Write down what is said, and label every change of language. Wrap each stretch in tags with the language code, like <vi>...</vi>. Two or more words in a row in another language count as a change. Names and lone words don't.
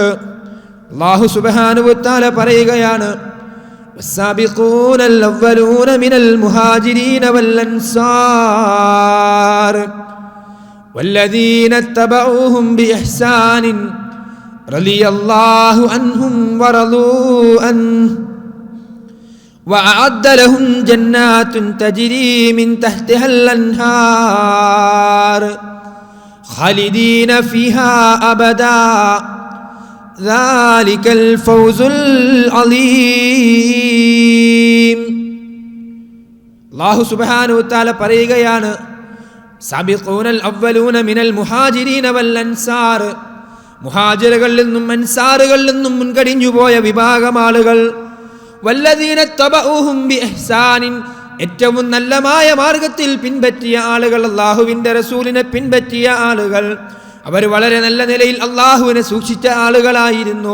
<ml>അല്ലാഹു</ml> <ar>سبحانه وتعالى</ar> <ml>പറയുകയാണ്,</ml> <ar>والسابقون الأولون من المهاجرين و الأنصار والذين اتبعوهم بإحسان رضي الله عنهم ورضوا عن وأعد لهم جنات تجري من تحتها الأنهار خالدين فيها أبدا ذلك الفوز العظيم.</ar> <ml>അല്ലാഹു</ml> <ar>سبحانه وتعالى</ar> <ml>പറയുകയാണ്,</ml> <ar>السابقون الأولون من المهاجرين والأنصار,</ar> <ml>മുഹാജിറുകളിൽ നിന്നും അൻസാറുകളിൽ നിന്നും മുൻകടിഞ്ഞു പോയ വിഭാഗം ആളുകൾ,</ml> <ar>والذين اتبعوهم بإحسان,</ar> <ml>ഏറ്റവും നല്ലമായ മാർഗത്തിൽ പിൻപറ്റിയ ആളുകൾ, അല്ലാഹുവിന്റെ റസൂലിനെ പിൻപറ്റിയ ആളുകൾ, അവർ വളരെ നല്ല നിലയിൽ അല്ലാഹുവിനെ സൂക്ഷിച്ച ആളുകളായിരുന്നു.</ml>